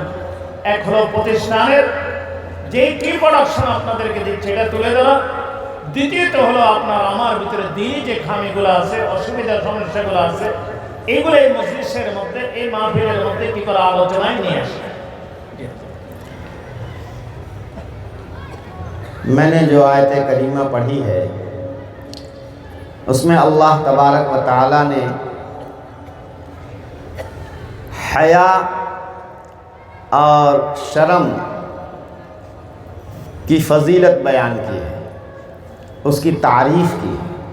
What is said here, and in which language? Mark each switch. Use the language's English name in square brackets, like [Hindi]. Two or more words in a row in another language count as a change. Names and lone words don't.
[Bangla] এক হলো প্রতিষ্ঠানের যে কি প্রোডাকশন আপনাদেরকে দিচ্ছে এটা তুলে ধরা, দ্বিতীয়ত হলো আপনার আমার ভিতরে দ্বীনি যে খামিগুলো আছে, অসুবিধা সমস্যাগুলো আছে, এগুলো এই মজলিসের মধ্যে, এই মাহফিলের মধ্যে কি করে আলোচনায় নিয়ে আসে। [Urdu] میں نے جو آیت کریمہ پڑھی ہے اس میں اللہ تبارک و تعالی نے حیا اور شرم کی فضیلت بیان کی ہے، اس کی تعریف کی ہے۔